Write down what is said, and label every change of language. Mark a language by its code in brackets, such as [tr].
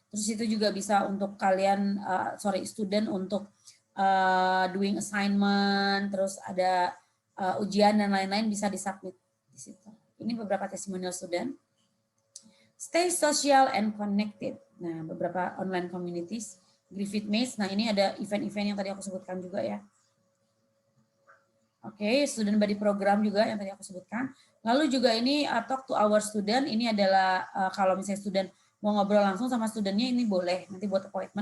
[id] Terus itu juga bisa untuk kalian, student untuk [en] doing assignment, [id] terus ada ujian dan lain-lain bisa disubmit di situ. Ini beberapa testimonial student. [en] Stay social and connected. [id] Nah, beberapa online communities. Griffith Maze, nah ini ada event-event yang tadi aku sebutkan juga ya. Oke, student body program juga yang tadi aku sebutkan. Lalu juga ini [en] talk to our student, [id] ini adalah kalau misalnya student mau ngobrol langsung sama studentnya ini boleh, nanti buat appointment.